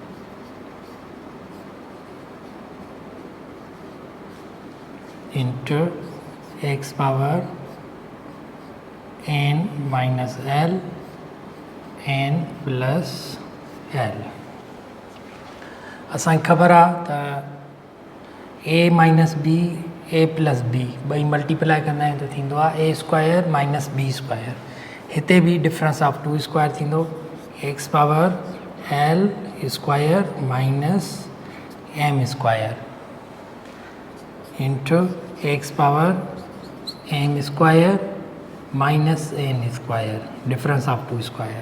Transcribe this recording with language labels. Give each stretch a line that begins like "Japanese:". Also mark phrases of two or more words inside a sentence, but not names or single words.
English: into x power n minus l n plus l.
Sindhi: असांखे ख़बर आहे त
English: a minus b a plus b
Sindhi: ॿई मल्टीप्लाई कंदा आहियूं त थींदो आहे
English: a square minus b square.
Sindhi: हिते बि
English: difference of 2 square थींदो x power l square minus m square into x power m square minus n square difference of two square.